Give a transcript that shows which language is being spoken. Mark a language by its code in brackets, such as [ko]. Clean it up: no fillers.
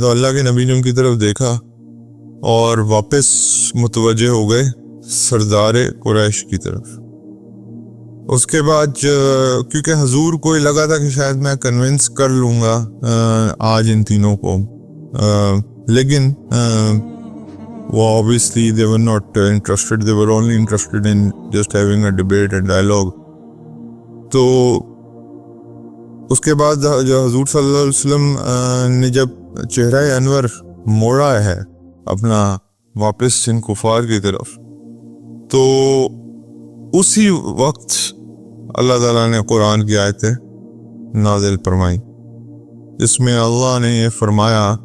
[ur] تو اللہ کے نبی نے ان کی طرف دیکھا اور واپس متوجہ ہو گئے سردار قریش کی طرف. اس کے بعد کیونکہ حضور کو لگا تھا کہ شاید میں کنونس کر لوں گا آج ان تینوں کو, لیکن وہ [en] obviously they were not interested, they were only interested in just having a debate and dialogue. [ur] تو اس کے بعد جو حضور صلی اللہ علیہ وسلم نے جب چہرہ انور موڑا ہے اپنا واپس ان کفار کی طرف، تو اسی وقت اللہ تعالیٰ نے قرآن کی آیتیں نازل فرمائی جس میں اللہ نے یہ فرمایا،